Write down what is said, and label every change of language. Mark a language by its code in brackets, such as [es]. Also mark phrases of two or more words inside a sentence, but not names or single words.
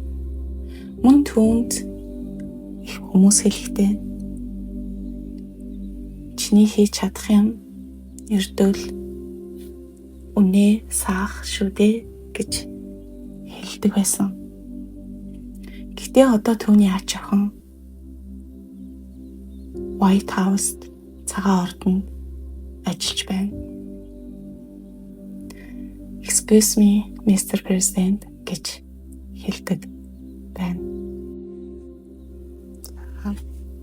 [mn] Мөн түүнд их хүмүүс хэлэхдээ чиний хийж чадах юм ердөөл үнэ саах шүү дээ гэж хэлдэг байсан. Би одоо түүний ач охин White House-д цагаан ордонд ажиллаж байна. [en] Excuse me, Mr. [mn] President гэж хэлдэг байна.